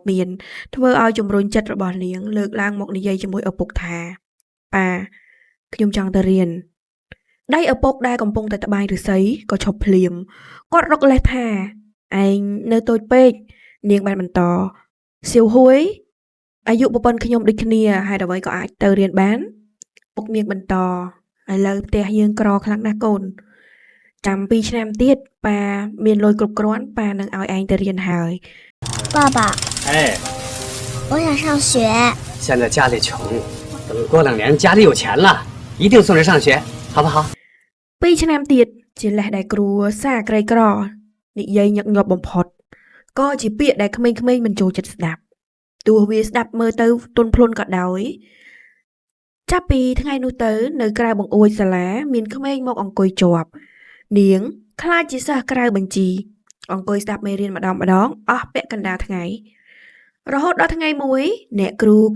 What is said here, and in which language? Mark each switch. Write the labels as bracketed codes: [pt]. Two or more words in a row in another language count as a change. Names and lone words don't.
[km] មានធ្វើឲ្យជំរុញចិត្តរបស់នាងលើកឡើងមកនិយាយជាមួយឪពុកថាប៉ាខ្ញុំចង់ទៅរៀនដៃឪពុកដែលកំពុងតែត្បាញឫស្សីក៏ឈប់ភ្លាមគាត់រកលេសថាឯងនៅតូចពេកនាងបានបន្តសៀវហួយអាយុប្រពន្ធខ្ញុំដូចគ្នាហើយអ្វីក៏អាចទៅរៀនបានពុកនាងបន្តឥឡូវផ្ទះយើងក្រខ្លាំងណាស់កូនចាំ2ឆ្នាំទៀតប៉ាមានលុយគ្រប់គ្រាន់ប៉ានឹងឲ្យឯងទៅរៀនហើយ [zh] 爸爸，哎，我想上学。现在家里穷，等过2年家里有钱了，一定送你上学，好不好 [km] ？2 ឆ្នាំទៀតជាលេសដែលគ្រួសារក្រីក្រនិយាយញឹកញាប់បំផុតក៏ជាពាក្យដែលក្មេងៗមិនចូលចិត្តស្ដាប់ទោះវាស្ដាប់មើលទៅទន់ភ្លន់ក៏ដោយចាប់ពីថ្ងៃនោះទៅនៅក្រៅបង្អួចសាលាមានក្មេងមកអង្គុយជាប់នាងខ្លាចជាសិស្សក្រៅបញ្ជីអង្គុយស្ដាប់មេរៀនម្ដងអស់ពាក់កណ្ដាលថ្ងៃរហូតដល់ថ្ងៃមួយអ្នកគ្រូក្រ